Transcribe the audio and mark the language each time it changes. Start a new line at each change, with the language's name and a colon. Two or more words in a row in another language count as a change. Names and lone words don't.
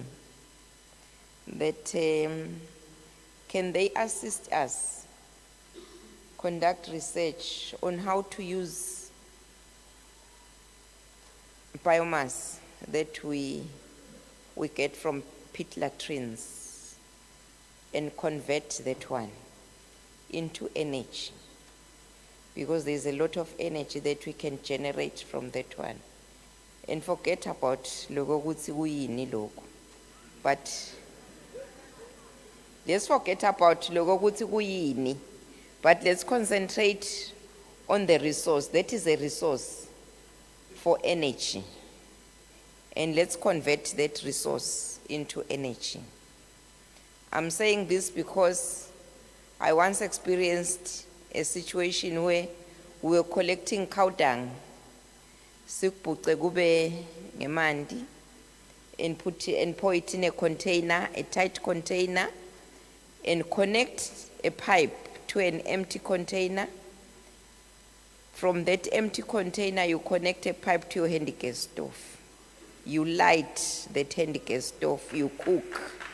English: That can they assist us conduct research on how to use biomass that we get from pit latrines and convert that one into energy, because there's a lot of energy that we can generate from that one. And forget about
Swati: loko kutsi kuyini loko,
English: but let's forget about
Swati: loko kutsi kuyini,
English: but let's concentrate on the resource. That is a resource for energy, and let's convert that resource into energy. I'm saying this because I once experienced a situation where we were collecting cow dung,
Swati: sikubhuce kube ngemanti,
English: and pour it in a container, a tight container, and connect a pipe to an empty container. From that empty container, you connect a pipe to your handy gas stove. You light that handy gas stove, you cook.